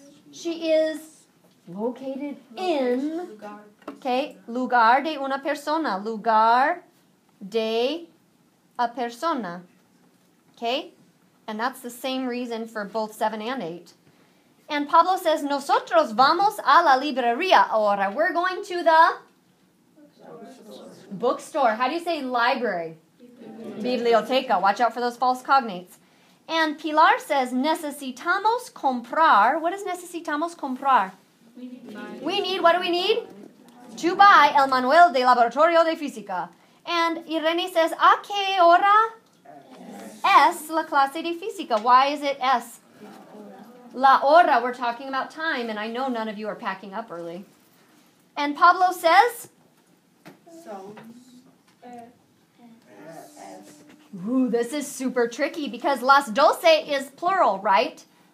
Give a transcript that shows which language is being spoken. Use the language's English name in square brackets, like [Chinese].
[English] She is located in, okay, [Spanish] lugar de una persona. Lugar de a persona. Okay? [English] And that's the same reason for both 7 and 8. And Pablo says, [Spanish] Nosotros vamos a la librería ahora. [English] We're going to the bookstore. How do you say library? Biblioteca. Watch out for those false cognates. And Pilar says, [Spanish] necesitamos comprar. [English] What does [Spanish] necesitamos comprar? [English] We need, what do we need? To buy [Spanish] el manual de laboratorio de física. [English] And Irene says, [Spanish] ¿a qué hora es la clase de física? [English] Why is it es? [Spanish] La hora, [English] we're talking about time, and I know none of you are packing up early. And Pablo says? Ooh, this is super tricky because las 12 is plural, right?